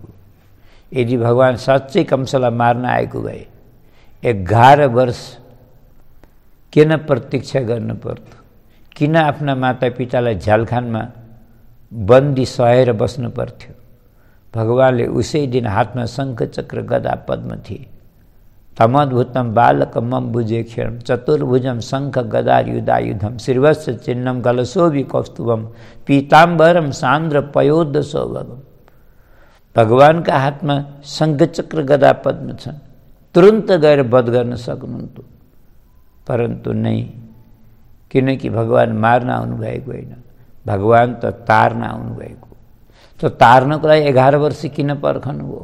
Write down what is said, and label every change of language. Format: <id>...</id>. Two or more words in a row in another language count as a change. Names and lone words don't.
<ne>यदि भगवान साँच्चै कंसलाई मार्न आएको भए 11 वर्ष किन प्रतीक्षा गर्नु पर्यो? किन आफ्ना मातापितालाई झ्यालखानमा बन्दी सहेर बस्नु पर्थ्यो? भगवानले उसै दिन हातमा शङ्ख चक्र गदा पद्म थिए।</ne> <sa>तमद्भुतम बालकं मम भुजेक्षरं चतुर्भुजं शङ्ख गदायुधायुधं श्रीवत्स चिह्नं गलशोभि कौस्तुभं पीताम्बरम सान्द्र पयोध सौभगम।</sa> <ne>भगवानका हातमा शङ्ख चक्र गदा पद्म छन्, तुरन्त गएर वध गर्न सक्नुहुन्थ्यो, परन्तु नै, किनकि भगवान मार्न आउनुभएको होइन, भगवान त तार्न आउनुभएको। त तार्नको लागि 11 वर्ष किन पर्खनु हो?</ne>